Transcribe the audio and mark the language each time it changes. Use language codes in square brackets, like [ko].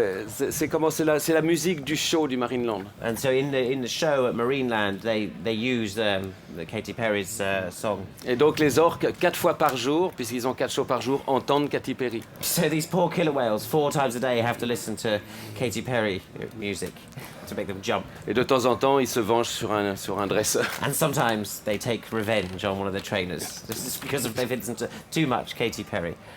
[fr] C'est la musique du show du Marineland. [en] And so in the show at Marineland, they use the Katy Perry's song. [fr] Et donc les orques, 4 fois par jour, puisqu'ils ont 4 shows par jour, entendent Katy Perry. [en] So these poor killer whales, 4 times a day, have to listen to Katy Perry music to make them jump. [fr] Et de temps en temps, ils se vengent sur un dresseur. [en] And sometimes they take revenge on one of the trainers, just because they've listened to too much Katy Perry.